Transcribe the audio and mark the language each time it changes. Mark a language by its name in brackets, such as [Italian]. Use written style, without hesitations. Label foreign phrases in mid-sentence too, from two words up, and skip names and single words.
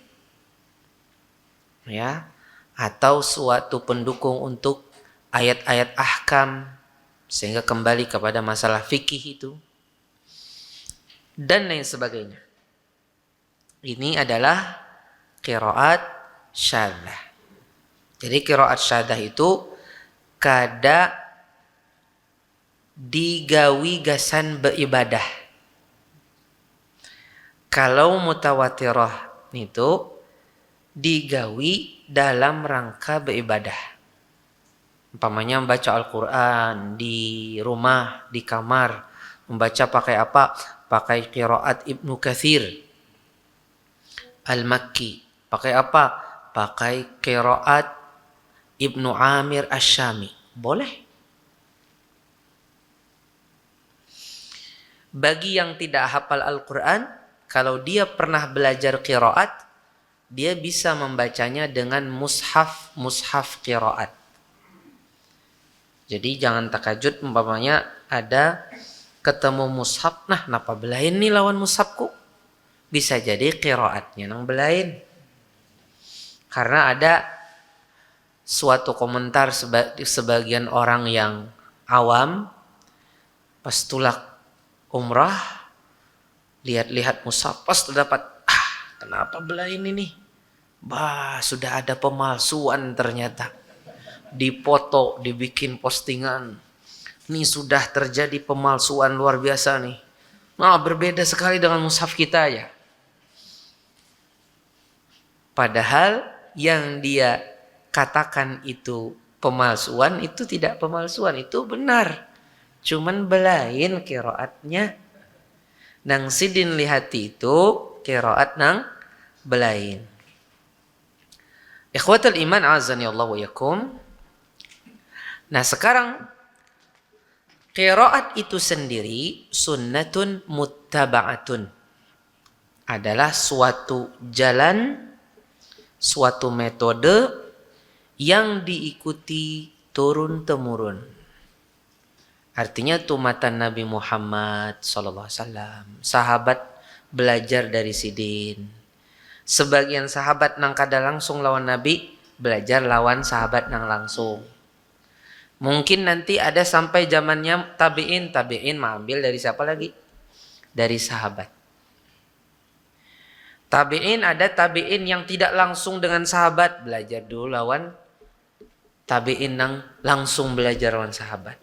[Indonesian] ya, atau suatu pendukung untuk ayat-ayat ahkam, sehingga kembali kepada masalah fikih itu, dan lain sebagainya. Ini adalah qiraat syadzah. [Banjar] Jadi qiraat syadzah itu kada digawi gasan beribadah. [Indonesian] Kalau mutawatirah itu digawi dalam rangka beribadah. Umpamanya membaca Al-Quran di rumah, di kamar. Membaca pakai apa? Pakai qiraat Ibnu Katsir Al-Makki. Pakai apa? Pakai qiraat Ibnu Amir Asy-Syami. Boleh. Bagi yang tidak hafal Al-Quran, kalau dia pernah belajar qiraat, dia bisa membacanya dengan mushaf qiraat. Jadi jangan takajud umpamanya ada ketemu mushaf, [Banjar] nah napa belain nih lawan mushafku? Bisa jadi qiraatnya nang belain. [Indonesian] Karena ada suatu komentar sebagian orang yang awam pas tulak umrah, lihat-lihat mushaf, pas terdapat kenapa belah ini nih? Sudah ada pemalsuan ternyata. Dipoto, dibikin postingan. Ini sudah terjadi pemalsuan luar biasa nih. Nah, berbeda sekali dengan mushaf kita ya. Padahal yang dia katakan itu pemalsuan, itu tidak pemalsuan, itu benar. Cuman belain qiraatnya. [Banjar] Nang sidin lihati itu qiraat nang belain. [Arabic] إخوة الإيمان أعزني الله وإياكم. [Indonesian] Nah sekarang qiraat itu sendiri [Arabic] سنة متبعة, [Indonesian] adalah suatu jalan, suatu metode yang diikuti turun-temurun. Artinya tumatan Nabi Muhammad SAW, sahabat belajar dari sidin. [Banjar] Sebagian sahabat nang kada langsung lawan Nabi, belajar lawan sahabat nang langsung. [Indonesian] Mungkin nanti ada sampai zamannya tabi'in mengambil dari siapa lagi? Dari sahabat. Tabi'in, ada tabi'in yang tidak langsung dengan sahabat, belajar dulu lawan tabi'in yang langsung belajar lawan sahabat.